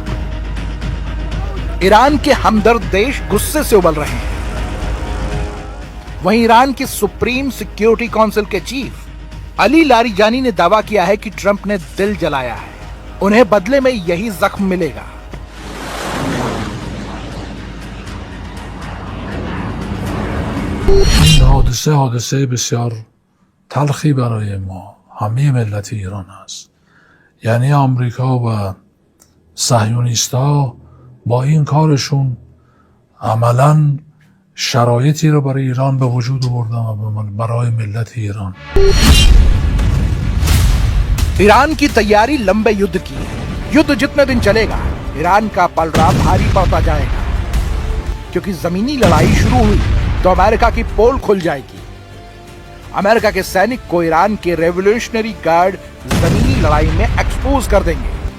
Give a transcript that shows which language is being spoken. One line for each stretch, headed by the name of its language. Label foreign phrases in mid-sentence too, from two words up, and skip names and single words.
Hindi: ईरान के हमदर्द देश गुस्से से उबल रहे हैं। वहीं ईरान की
English: supreme security council
Hindi: के चीफ अली लारिजानी ने दावा किया है कि ट्रंप ने दिल जलाया है, उन्हें बदले में यही जख्म मिलेगा।
Persian: حادثه بسیار تلخی برای ما همه ملت ایران است. یعنی آمریکا و صهیونیست‌ها با این کارشون عملاً شرایطی رو برای ایران به وجود آوردم و برای ملت ایران.
Hindi: ईरान की तैयारी लंबे युद्ध की है। युद्ध जितने दिन चलेगा ईरान का पलड़ा भारी पड़ता जाएगा, क्योंकि जमीनी लड़ाई शुरू हुई तो अमेरिका की पोल खुल जाएगी। अमेरिका के सैनिक को ईरान के
English: revolutionary guard
Hindi: जमीनी लड़ाई में एक्सपोज कर देंगे।